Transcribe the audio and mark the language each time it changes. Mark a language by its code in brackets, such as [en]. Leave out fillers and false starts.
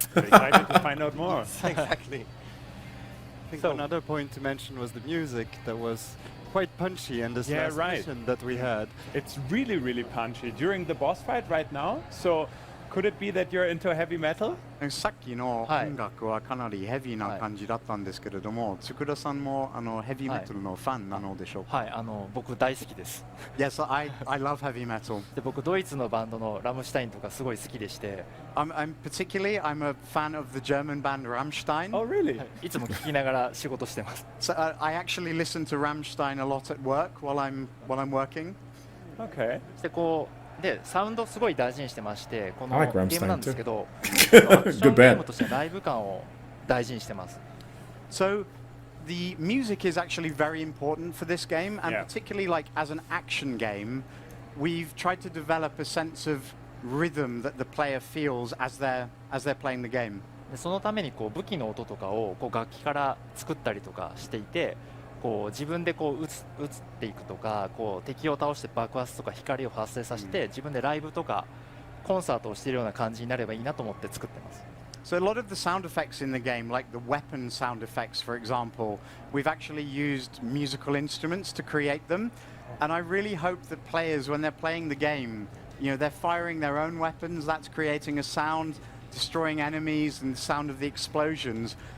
[en] We're excited to find out more. Exactly. I think So- another point to mention was the music that was quite punchy in this Yeah, last right. mission that we had. It's really, really punchy during the boss fight right now. So could it be that you're into heavy metal? [ja] さっきのはい音楽はかなりヘビーな感じだったんですけれども、つくださんもヘビーメタルのファンなのでしょうか？はい僕大好きです。 [en] Yes, I love heavy metal. [ja] で僕ドイツのバンドのラムシュタインとかすごい好きでして、 [en] I'm I'm a fan of the German band Rammstein. Oh, really? [ja] いつも聞きながら仕事してます。 [en] So I actually listen to Rammstein a lot at work while I'm working. Okay. [ja] でこうでサウンドすごい大事にしてまして、この [en] I [ja] ゲームなんですけど、ア [en] Good [ja] クションゲ [en] band. [ja] ームとしてライブ感を大事にしてます。 [en] So the music is actually very important for this game, and Yeah. particularly like as an action game, we've tried to develop a sense of rhythm that the player feels as they're playing the game. [ja] でそのためにこう武器の音とかをこう楽器から作ったりとかしていて、こう自分でこう撃っていくとか、こう敵を倒して爆発とか光を発生させて、自分でライブとかコンサートをしているような感じになればいいなと思って作ってます。 [en] So a lot of the sound effects in the game, like the weapon sound effects, for example, we've actually used musical instruments to create them. And I really hope that players, when they're playing the game, they're firing their own weapons, that's creating a sound, destroying enemies, and the sound of the explosions.